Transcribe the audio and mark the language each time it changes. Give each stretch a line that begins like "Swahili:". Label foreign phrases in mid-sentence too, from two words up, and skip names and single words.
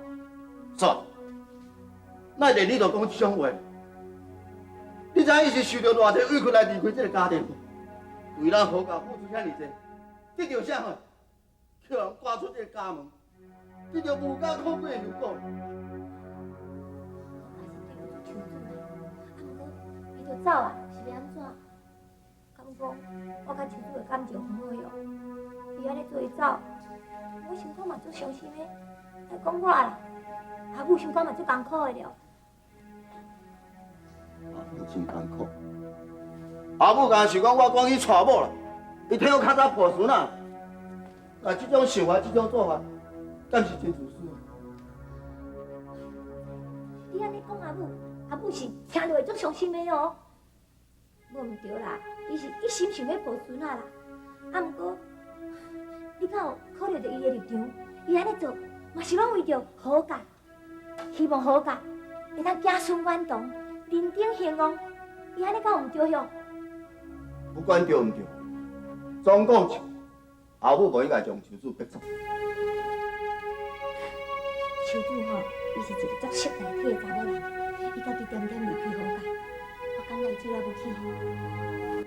Min Nan Chinese: 走，那连你都讲这种话，你知影伊是受到偌济委屈来离开这个家庭，为咱好家付出遐尔济，得到啥货？叫人赶出这个家门，得到无家可归的后果。秋子啦，啊，毋过伊就走啊，是要安怎？敢讲我甲秋子的感情很好哟，伊安尼做伊走，我心肝嘛足伤心的。来讲我啦，阿母心肝嘛足艰苦的了。阿母真艰苦。阿母敢是讲我赶去娶某啦，伊替我较早抱孙啊。啊，这种想法，这种做法，敢是真自私啊？你安尼讲阿母是听落会足伤心的哦。无毋对啦，伊是一心想要抱孙啊啦。啊，毋过你敢有考虑到伊的立场？伊安尼做嘛是拢为着好家，希望好家会当子孙满堂，人丁兴旺。伊安尼敢有毋对哟？不管对毋对，总讲是阿母无应该将秋子逼走。秋子吼，伊是一个足识大体的查某人，伊家己点点离开好家，我感觉伊做了不起。